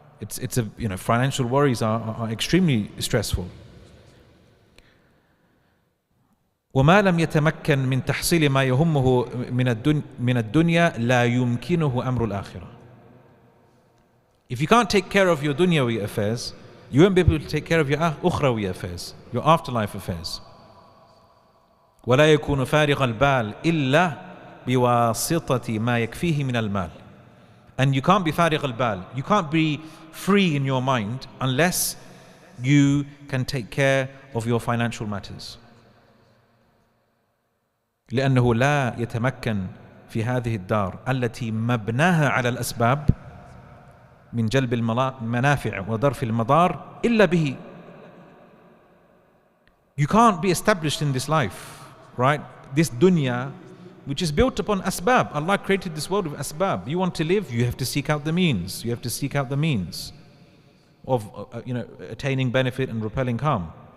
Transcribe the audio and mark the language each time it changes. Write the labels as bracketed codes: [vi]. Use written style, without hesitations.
[en] It's financial worries are extremely stressful. [ar] وما لم يتمكن من تحصيل ما يهمه من الدنيا لا يمكنه أمر الآخرة. [en] If you can't take care of your dunyawi affairs, you won't be able to take care of your ukhrawi affairs, your afterlife affairs. [ar] ولا يكون فارغ البال إلا بواسطة ما يكفيه من المال. [en] And you can't be [ar] فارغ البال, [en] you can't be free in your mind unless you can take care of your financial matters. [ar] لأنه لا يتمكن في هذه الدار التي مبناها على الأسباب من جلب المنافع وضرف المضار إلا به. [en] You can't be established in this life, right? This dunya, which is built upon asbab. Allah created this world with asbab. You want to live, you have to seek out the means. You have to seek out the means of attaining benefit and repelling harm.